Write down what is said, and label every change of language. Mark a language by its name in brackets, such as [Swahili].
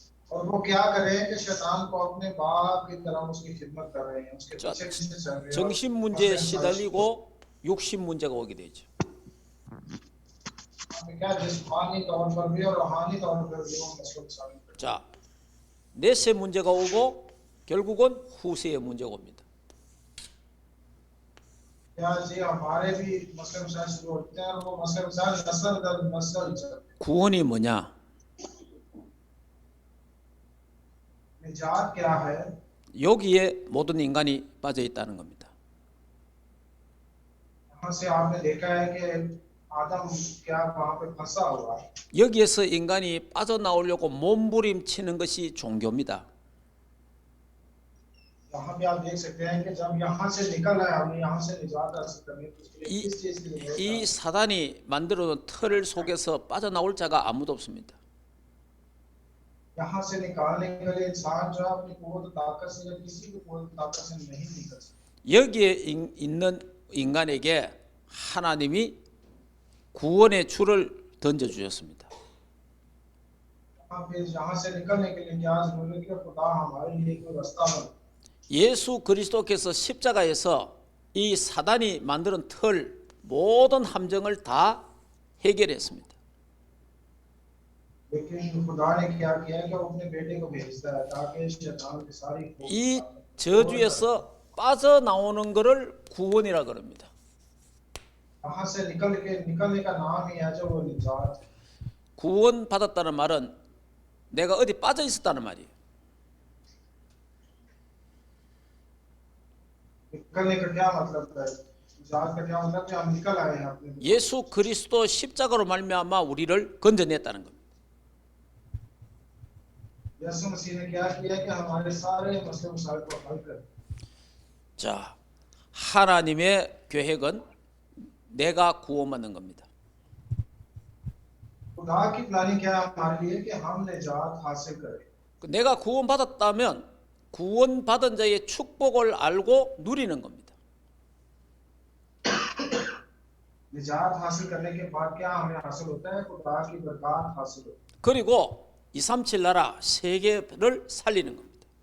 [Hindi] और वो क्या कर रहे हैं कि शैतान को अपने बाप की तरह उसकी खिदमत कर रहे हैं उसके [Korean] 자, [Hindi] पीछे पीछे चल रहे हैं [Korean] 정신 문제에 시달리고 육신 문제가 오게 되죠. [Hindi] क्या जिस्मानी तौर पर भी और रूहानी तौर पर भी वो मसलों के सामने खड़े हैं। [Korean] 자, 넷의 문제가 오고 결국은 후세의 문제가 옵니다. [Hindi] क्या जी हमारे भी मसले मसाइल शुरू होते हैं और वो मसले मसाइल नस्ल दर नस्ल चलते हैं। [Korean] 구원이 뭐냐? [Hindi] निजात क्या है [Korean] 여기에 모든 인간이 빠져 있다는 겁니다. [Hindi] यहाँ से आपने देखा है कि आदम क्या वहाँ पे फंसा हुआ है। [Korean] 여기에서 인간이 빠져나오려고 몸부림치는 것이 종교입니다. [Hindi] यहाँ भी आप देख सकते हैं कि जब यहाँ से निकल आए हमने यहाँ से निजात हासिल करनी है तो उसके लिए किस चीज की जरूरत है। [Korean] 이 사단이 만들어놓은 틀 속에서 빠져나올 자가 아무도 없습니다. [Hindi] यहाँ से निकालने के लिए इंसान जो है अपनी कुव्वत ताकत से या किसी भी कुव्वत ताकत से नहीं निकल सकता। [Korean] 여기에 있는 인간에게 하나님이 구원의 줄을 던져주셨습니다. [Hindi] यहाँ से निकलने के लिए क्या जरूरी है कि खुदा हमारे लिए कोई रास्ता बने। [Korean] 예수 그리스도께서 십자가에서 이 사단이 만드는 틀 모든 함정을 다 해결했습니다. [Hindi] लेकिन खुदा ने क्या किया कि वो अपने बेटे को भेजता है ताकि शैतान की सारी [Korean] 이 저주에서 빠져나오는 것을 구원이라 그럽니다. [Hindi] यहाँ से निकलने का नाम ही है जो वो निजात है। [Korean] 구원 받았다는 말은 내가 어디 빠져 있었다는 말이에요. [Hindi] निकलने का क्या मतलब है निजात का क्या मतलब कि हम निकल आए हैं अपने [Korean] 예수 그리스도 십자가로 말미암아 우리를 건져냈다는 겁니다. [Hindi] यीशु मसीह ने क्या किया कि हमारे सारे मसले मसाइल को हल कर [Korean] 자, 하나님의 계획은 내가 구원받는 겁니다. [Hindi] खुदा की प्लानिंग क्या है हमारे लिए कि हम निजात हासिल करें। [Korean] 내가 구원받았다면 구원받은 자의 축복을 알고 누리는 겁니다. [Hindi] निजात हासिल करने के बाद क्या हमें हासिल होता है खुदा की बरकत हासिल होती [Korean] 그리고 237 나라 세계를 살리는 겁니다.